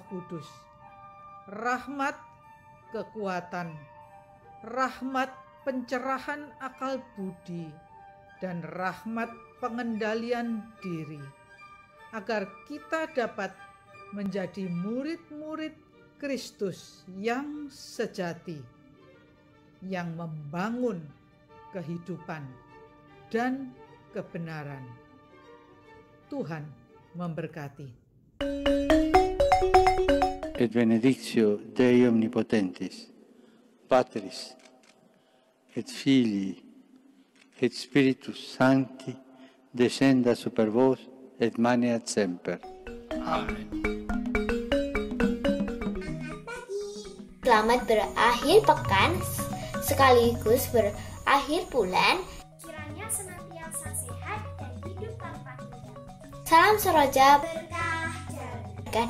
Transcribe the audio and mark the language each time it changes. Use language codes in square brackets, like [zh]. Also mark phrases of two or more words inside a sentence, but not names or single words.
[id] Kudus rahmat kekuatan, rahmat pencerahan akal budi, dan rahmat pengendalian diri, agar kita dapat menjadi murid-murid Kristus yang sejati, yang membangun kehidupan dan kebenaran. Tuhan memberkati. [la] Et benedictio Dei omnipotentis, Patris, et Filii, et Spiritus Sancti, descenda super vos, et maneat semper. [id] Amen. Selamat berakhir pekan sekaligus berakhir bulan. Kiranya senantiasa sehat dan hidup tanpa kendala. Salam Soroja, Berkah dalam.